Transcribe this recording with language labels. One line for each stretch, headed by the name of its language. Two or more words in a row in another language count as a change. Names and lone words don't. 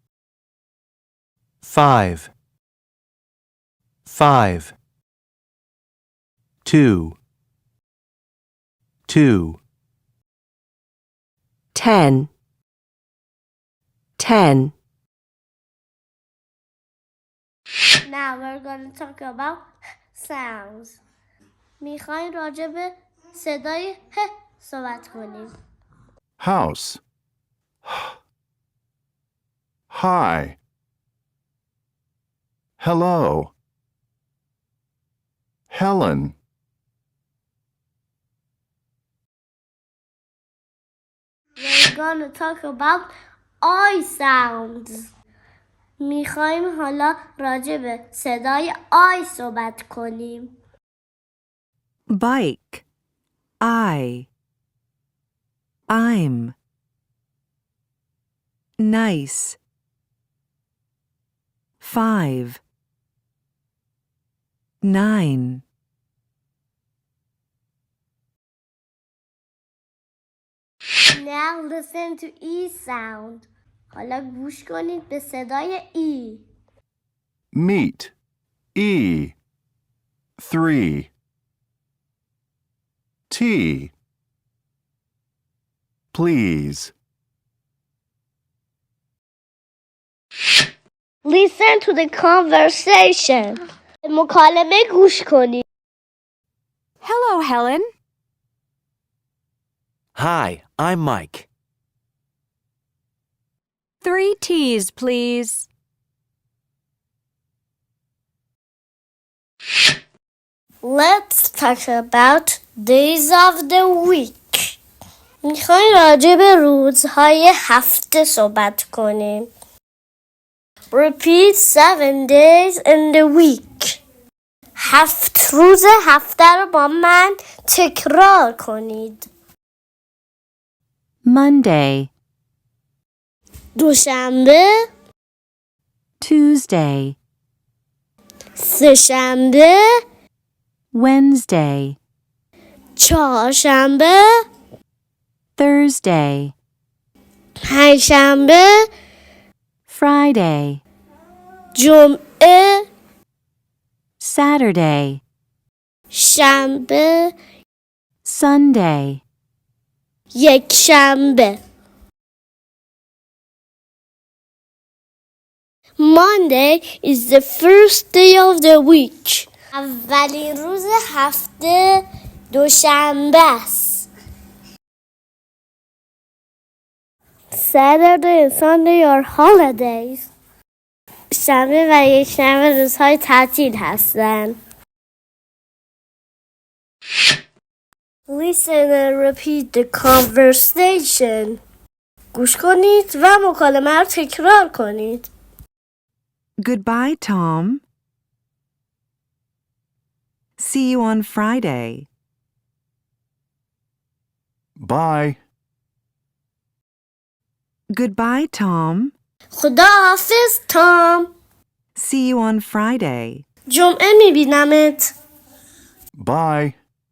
English: 5, 5, 2, 2, 10, 10. Now we're going to talk about sounds.
Persian: میخوایم راجع به صدای ه صحبت کنیم.
English: House. Hi. Hello. Helen. We're going to talk about I sounds.
Persian: میخوایم حالا راجع به صدای I صحبت کنیم.
English: Bike. I'm. Nice. 5, 9. Now listen to E sound.
Persian: حالا گوش کنید به صدای E.
English: Meet. E. 3. T. Please. Listen to the conversation.
Persian: مکالمه گوش کنید.
English: Hello, Helen. Hi, I'm Mike. 3 teas, please. Let's talk about days of the week.
Persian: میخوایم راجع به روزهای هفته صحبت کنیم.
English: Repeat 7 days in the week.
Persian: 7 روز هفته رو با من تکرار کنید.
English: Monday,
Persian: دوشنبه،
English: Tuesday,
Persian: سه‌شنبه،
English: Wednesday,
Persian: چهارشنبه،
English: Thursday,
Persian: پنجشنبه،
English: Friday,
Persian: جمعه،
English: Saturday,
Persian: شنبه،
English: Sunday.
Persian: یکشنبه.
English: Monday is the first day of the week.
Persian: اولین روز هفته دوشنبه است.
English: Saturday and Sunday are holidays.
Persian: شنبه و یکشنبه روزهای تعطیل هستند.
English: Listen and repeat the conversation.
Persian: گوش کنید و مکالمه رو تکرار کنید.
English: Goodbye, Tom. See you on Friday. Bye. Goodbye, Tom.
Persian: خدا حافظ تام.
English: See you on Friday.
Persian: جمعه میبینمت.
English: Bye.